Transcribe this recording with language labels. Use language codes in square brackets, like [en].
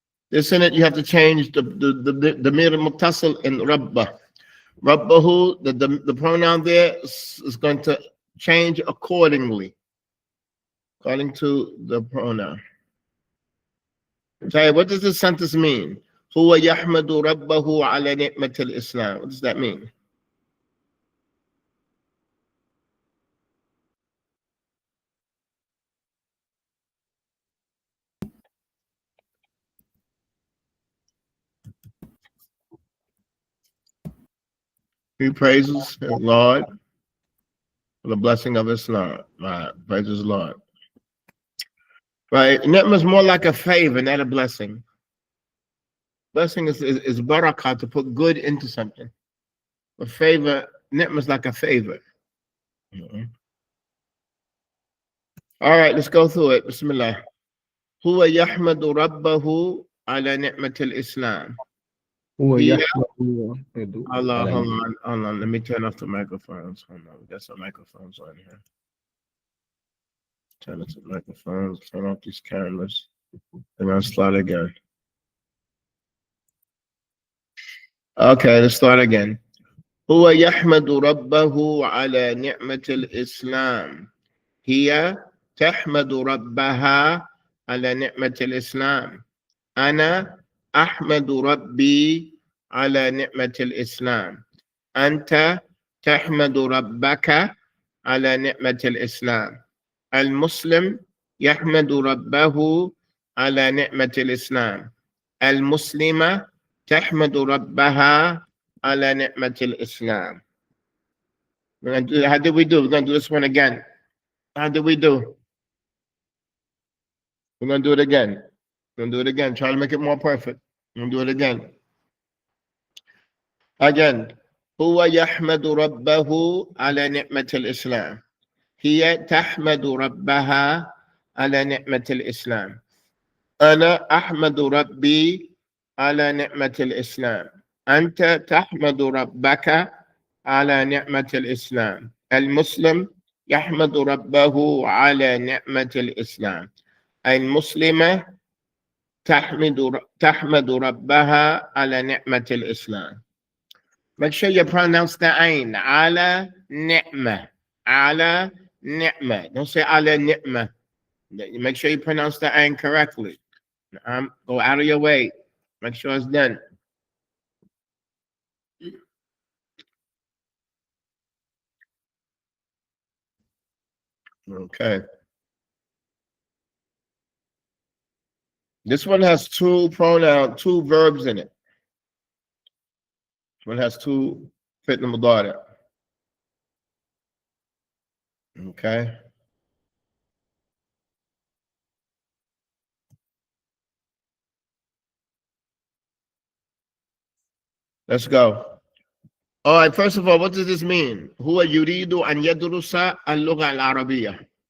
[en] This in it, you have to change the mir muttasil in rabba. Rabbahu, the pronoun there is going to change accordingly, according to the pronoun. Okay, what does this sentence mean? [ar] هو يحمد ربه على نعمة الإسلام. [en] What does that mean? He praises the Lord for the blessing of Islam. Right, praises the Lord. Right, ni'mah is more like a favor, not a blessing. Blessing is barakah, to put good into something. A favor, ni'mah is like a favor. All right, let's go through it. Bismillah. [ar] هو يحمد ربه على نعمة الإسلام. هو يحمد [en] Allah, hold on. Let me turn off the microphones. Hold on, we got some microphones on here. Turn off the microphones, turn off these cameras, and I'll start again. Okay, let's start again. [ar] هو يحمد ربه على نعمة الإسلام. هي تحمد ربها على نعمة الإسلام. أنا أحمد ربي على نعمة الإسلام. أنت تحمد ربك على نعمة الإسلام. المسلم يحمد ربه على نعمة الإسلام. المسلمة تحمد ربها على نعمة الإسلام. [en] How did we do? We're going to do this one again. How did we do? We're going to do it again. We're going to do it again. Try to make it more perfect. We're going to do it again. Again. [ar] هو يحمد ربه على نعمة الإسلام. هي تحمد ربها على نعمة الإسلام. أنا أحمد ربي على نعمة الإسلام. أنت تحمد ربك على نعمة الإسلام. المسلم يحمد ربه على نعمة الإسلام. المسلمة تحمد ربها على نعمة الإسلام. [en] Make sure you pronounce the ain. [ar] على نعمة. على نعمة. [en] Don't say [ar] على نعمة. [en] Make sure you pronounce the ain correctly. Go out of your way. Make sure it's done. Okay. This one has two verbs in it. This one has two fit in the. Okay. Let's go. All right. First of all, what does this mean? [ar] هو يريد أن يدرس اللغة العربية.